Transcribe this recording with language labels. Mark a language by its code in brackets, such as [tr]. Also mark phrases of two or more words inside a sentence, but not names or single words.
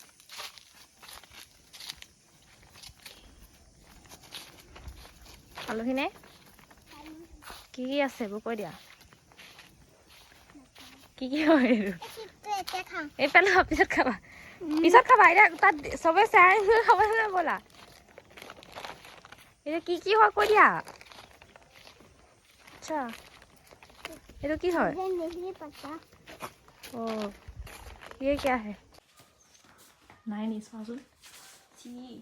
[as] পালোহিনে কি কি আছে এইবোৰ কৈ দিয়া কি কি হয় এইটো এতিয়া খাওঁ এইফালে পিছত খাবা এতিয়া তাত চবে চাই খাব ব'লা এতিয়া কি হয় কৈ দিয়া আচ্ছা এইটো কি হয় [hi] नहीं पता ये क्या है नहीं नहीं सोचो जी